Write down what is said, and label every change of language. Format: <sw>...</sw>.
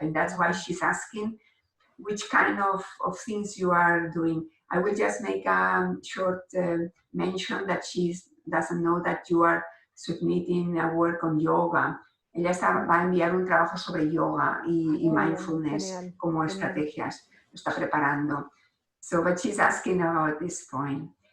<en>And that's why she's asking which kind of things you are doing. I will just make a short mention that she doesn't know that you are submitting a work on yoga.</en> <es>Ella va a enviar un trabajo sobre yoga y mindfulness como estrategias. Lo está preparando.</es> <en>So, but she's asking about this point.</en>